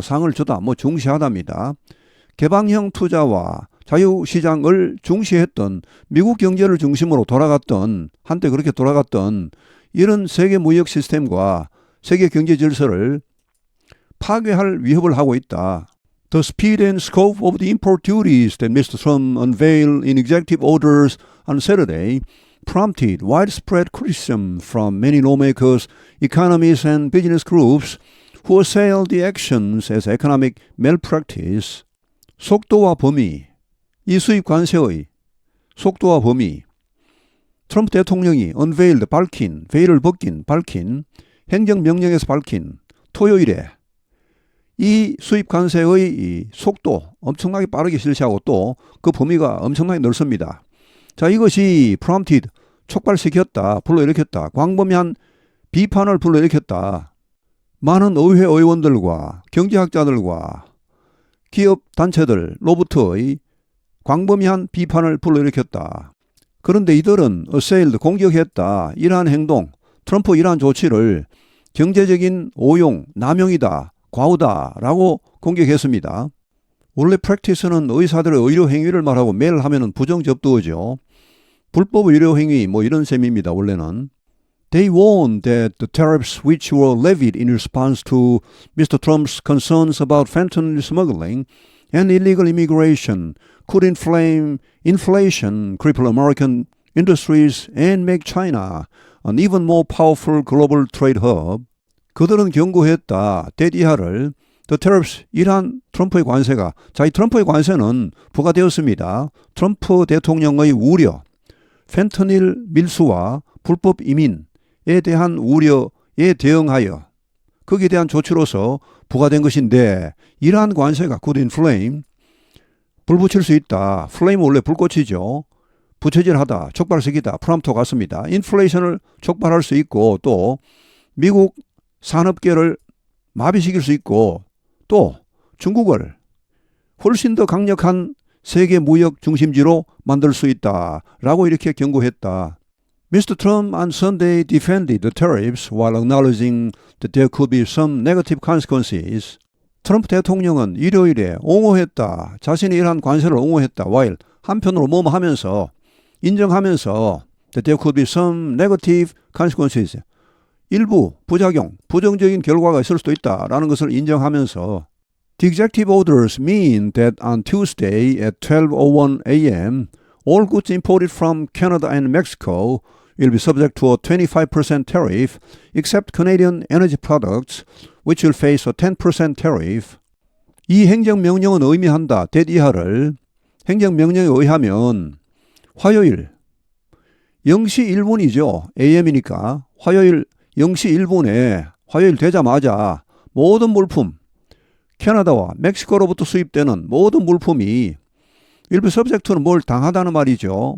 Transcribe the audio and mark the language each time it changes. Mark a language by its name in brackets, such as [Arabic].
[Korean] 상을 주다, 중시하답니다. 개방형 투자와 자유시장을 중시했던 미국 경제를 중심으로 돌아갔던 한때 그렇게 돌아갔던 이런 세계 무역 시스템과 세계 경제 질서를 파괴할 위협을 하고 있다. [English] The speed and scope of the import duties that Mr. Trump unveiled in executive orders on Saturday prompted widespread criticism from many lawmakers, economists, and business groups who assailed the actions as economic malpractice. [Korean] 속도와 범위, 이 수입 관세의 속도와 범위, 트럼프 대통령이 unveiled, 밝힌, veil을 벗긴, 밝힌, 행정명령에서 밝힌 토요일에 이 수입 관세의 이 속도 엄청나게 빠르게 실시하고 또 그 범위가 엄청나게 넓습니다. 자, 이것이 prompted, 촉발시켰다, 불러일으켰다, 광범위한 비판을 불러일으켰다. 많은 의회 의원들과 경제학자들과 기업 단체들로부터의 광범위한 비판을 불러일으켰다. 그런데 이들은 assailed, 공격했다. 이러한 행동, 트럼프 이러한 조치를 경제적인 오용, 남용이다, 과오다라고 공격했습니다. 원래 practice는 의사들의 의료 행위를 말하고 매일 하면은 부정접두어죠. 불법 의료 행위 이런 셈입니다. 원래는. [English] They warned that the tariffs which were levied in response to Mr. Trump's concerns about fentanyl smuggling and illegal immigration could inflame inflation, cripple American industries, and make China an even more powerful global trade hub. [Korean] 그들은 경고했다. 대디하를 [English] The tariffs, [Korean] 이러한 트럼프의 관세가, 이 트럼프의 관세는 부과되었습니다. 트럼프 대통령의 우려, 펜터닐 밀수와 불법 이민에 대한 우려에 대응하여 거기에 대한 조치로서 부과된 것인데 이러한 관세가 [English] could inflame, [Korean] 불 붙일 수 있다. 플레임은 원래 불꽃이죠. 부채질하다, 촉발시키다, 프람토 같습니다. 인플레이션을 촉발할 수 있고 또 미국 산업계를 마비시킬 수 있고 또 중국을 훨씬 더 강력한 세계 무역 중심지로 만들 수 있다라고 이렇게 경고했다. [English] Mr. Trump on Sunday defended the tariffs while acknowledging that there could be some negative consequences. [Korean] 트럼프 대통령은 일요일에 옹호했다. 자신이 이러한 관세를 옹호했다. [English] while [Korean] 한편으로 하면서 인정하면서 [English] that there could be some negative consequences. [Korean] 일부 부작용, 부정적인 결과가 있을 수도 있다라는 것을 인정하면서 [English] The executive orders mean that on Tuesday at 12:01 a.m. all goods imported from Canada and Mexico will be subject to a 25% tariff except Canadian energy products which will face a 10% tariff. [Korean] 이 행정명령은 의미한다. that 이하를 행정명령에 의하면 화요일 0시 1분이죠. AM이니까 화요일 0시 1분에 화요일 되자마자 모든 물품 캐나다와 멕시코로부터 수입되는 모든 물품이 일부 서브젝트는 뭘 당하다는 말이죠.